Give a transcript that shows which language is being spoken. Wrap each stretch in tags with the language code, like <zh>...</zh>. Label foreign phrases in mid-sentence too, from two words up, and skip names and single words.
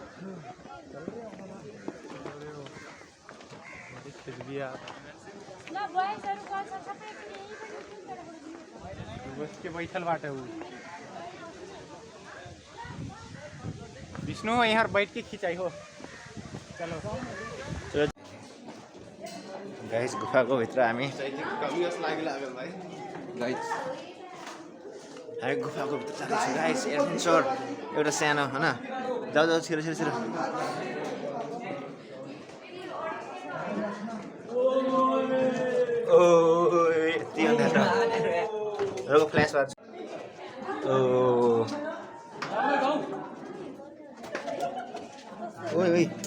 <ne>ल बॉयजहरु गर्छ सबै पनि यही पनि</ne> <bho>बस के बैठल बाटे उ विष्णु यहाँ बैठ के खिंचाई हो चलो</bho> <ne>गाइस गुफाको भित्र हामी हामी गुफाको भित्र जाँदैछौँ गाइस एडभेन्चर एउटा सानो होइन जाऊ जाऊ छिरो छिरो छिरो ओ यति अन्धार रोको फ्ल्यास मार्छ ओ ओइ ओइ</ne>